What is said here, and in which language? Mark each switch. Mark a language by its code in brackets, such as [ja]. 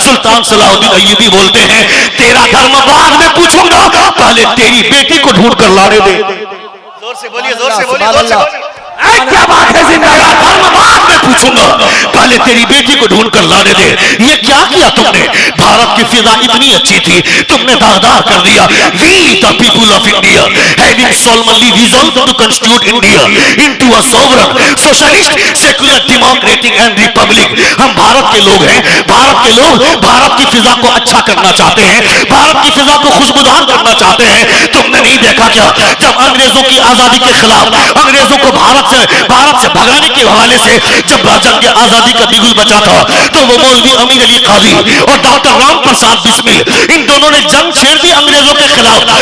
[hi] सुल्तान Salahuddin Ayyubi बोलते हैं तेरा धर्म बाद में पूछूंगा, पहले तेरी बेटी को ढूंढ कर लाने दे। जोर से बोलिए, जोर से बोलिए, जोर से बोलिए। क्या बात है, जिंदा धर्म बाद में पूछूंगा, पहले तेरी बेटी को ढूंढ कर लाने दे। ये क्या किया तुमने? भारत की फिजा इतनी अच्छी थी, तुमने दागदार कर दिया। [en] We the people of India having solemnly resolved to constitute India into a sovereign, socialist, secular, democratic and republic। [hi] हम भारत के लोग हैं, भारत के लोग भारत की फिजा को अच्छा करना चाहते हैं, भारत की फिजा को खुशबूदार करना चाहते हैं। तुमने नहीं देखा क्या, जब अंग्रेजों की आजादी के खिलाफ, अंग्रेजों को भारत से भगाने के हवाले से जब जंग आजादी का बिगुल बचा था, तो वो मौलवी अमीर अली काजी और डॉक्टर राम प्रसाद बिस्मिल, इन दोनों ने जंग छेड़ दी अंग्रेजों के खिलाफ।